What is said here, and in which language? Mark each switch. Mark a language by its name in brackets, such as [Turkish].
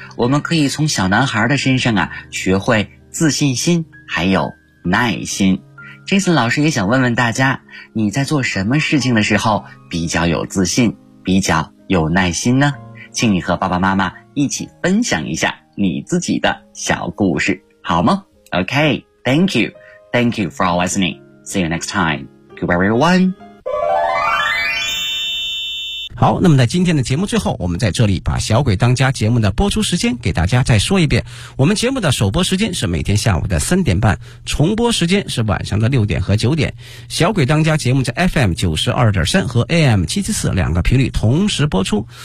[Chinese] 我们可以从小男孩的身上啊，学会自信心还有耐心。 Jason 老师也想问问大家，你在做什么事情的时候比较有自信，比较有耐心呢？请你和爸爸妈妈一起分享一下你自己的小故事，好吗？ [English] Okay, thank you. Thank you for listening. See you next time. Goodbye, everyone. [Chinese] 好，那么在今天的节目最后，我们在这里把小鬼当家节目的播出时间给大家再说一遍。我们节目的首播时间是每天下午的3:30，重播时间是晚上的6点和9点。小鬼当家节目在 FM92.3 和 AM774 两个频率同时播出。